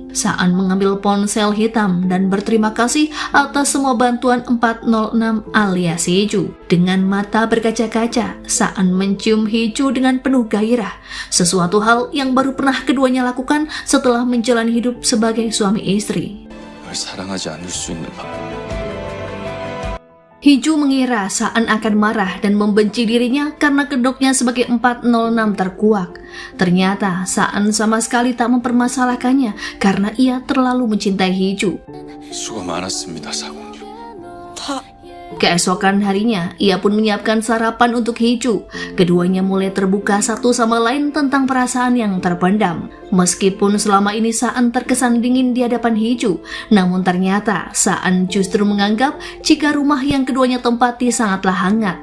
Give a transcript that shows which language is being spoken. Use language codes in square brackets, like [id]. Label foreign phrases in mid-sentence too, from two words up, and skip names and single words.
[id] Saan mengambil ponsel hitam dan berterima kasih atas semua bantuan 406 alias Hee-ju. Dengan mata berkaca-kaca, Saan mencium Hee-ju dengan penuh gairah. Sesuatu hal yang baru pernah keduanya lakukan setelah menjalani hidup sebagai suami istri. [ko] 널 사랑하지 않을 수 있는 방법. [id] Hee-ju mengira Saan akan marah dan membenci dirinya karena kedoknya sebagai 406 terkuak. Ternyata Saan sama sekali tak mempermasalahkannya karena ia terlalu mencintai Hee-ju. [ko] 수고 많았습니다, 사공주. 다 [id] Keesokan harinya, ia pun menyiapkan sarapan untuk Hee-ju. Keduanya mulai terbuka satu sama lain tentang perasaan yang terpendam. Meskipun selama ini Saan terkesan dingin di hadapan Hee-ju, namun ternyata Saan justru menganggap jika rumah yang keduanya tempati sangatlah hangat.